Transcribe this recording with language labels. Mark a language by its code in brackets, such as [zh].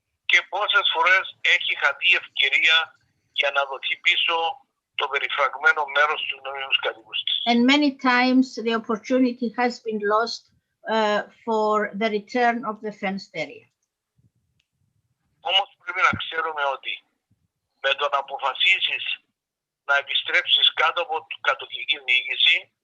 [el] Και πόσες φορές έχει χαθεί ευκαιρία για να δοθεί πίσω το περιφραγμένο μέρος του νόμιμους κατοίκους της. [en] And many times the opportunity has been lost for the return of the fenced area. [el] Όμως πρέπει να ξέρουμε ότι με το να αποφασίσεις να επιστρέψεις κάτω από κατοχική διοίκηση,